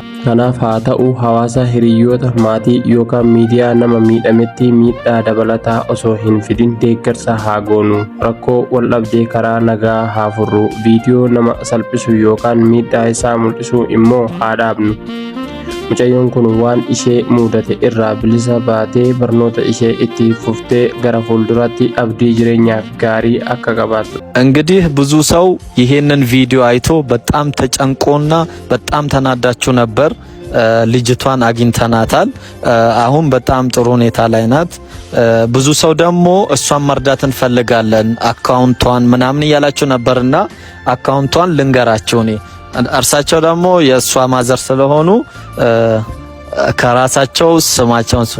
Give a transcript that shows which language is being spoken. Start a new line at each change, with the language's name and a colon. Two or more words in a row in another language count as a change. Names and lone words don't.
Oromo: Kanaaf haa ta'u hawaasa, hiriyyoota, maatii yookaan miidiyaa nama miidhametti miidhaa dabalataa osoo hin fidin deeggarsa haa goonu. Rakkoo wal dhabdee karaa nagaa haa furru. Viidiyoo nama salphisu yookaan miidhaa isaa mul'isu immoo haa dhaabnu. Mucayyoon kun waan ishee mudate irraa bilisa baatee barnoota ishee itti fuftee gara fuulduraatti abdii jireenya gaarii akka gabbattu።
Amharic: እንግዲህ ብዙ ሰው ይሄንን ቪዲዮ አይቶ በጣም ተጨንቆና በጣም ተናዳችሁ ነበር። ልጅቷን አግኝተናታል። አሁን በጣም ጥሩ ሁኔታ ላይ ናት። ብዙ ሰው ደግሞ እሷን መርዳት እንፈልጋለን አካውንቷን ምናምን እያላችሁ ነበርና አካውንቷን ልንገራችሁ እኔ እርሳቸው ደግሞ የእሷ ማዘር ስለሆኑ ከራሳቸው ስማቸውን ስሙ።